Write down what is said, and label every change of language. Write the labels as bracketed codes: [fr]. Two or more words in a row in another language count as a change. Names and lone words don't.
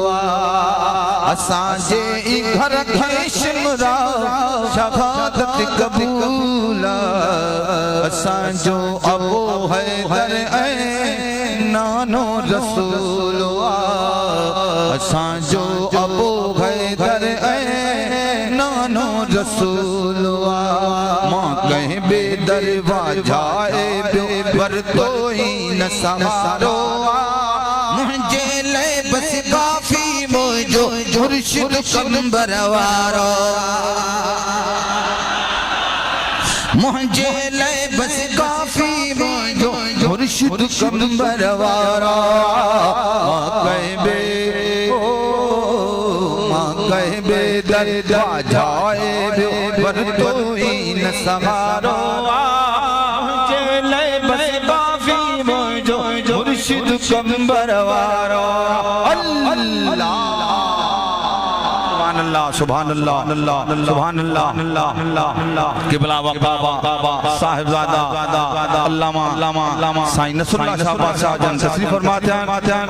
[sd] असांजे घर घर शिमरा, शहादत कबूल असांजो अबू हैदर ऐ नानो रसूल असांजो अबू हैदर ऐ नानो रसूल मां कहीं बेदरवाजाए पर तो ही न सहारो मुझे ले बस काफी मोजो मुर्शिद कंबर वारो मुझे ले बस काफी मोजो मुर्शिद कंबर वारो कहीं बेदरवाजाए पर तो ही न सहारो मुर्शिद कंबर वारो [ar] الله الله سبحان الله سبحان الله [sd] किबला बाबा साहिबजादा अल्लामा साईं नसरुल्लाह शाह बादशाह जन [ur] تشریف فرماتے ہیں.